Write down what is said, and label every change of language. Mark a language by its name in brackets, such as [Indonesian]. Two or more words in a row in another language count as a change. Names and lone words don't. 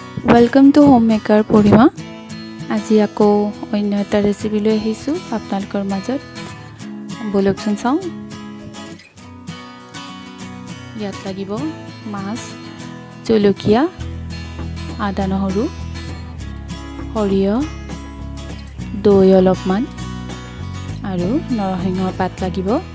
[English] welcome to home maker [Assamese] पूर्णिमा। আজি আকৌ অন্য এটা ৰেচিপি লৈ আহিছো আপোনালোকৰ মাজত। বলকচোন চাওঁ। ইয়াত লাগিব মাছ, জলকীয়া, আদা নহৰু, সৰিয়হ, দৈ অলপমান আৰু নৰসিংহৰ পাত লাগিব।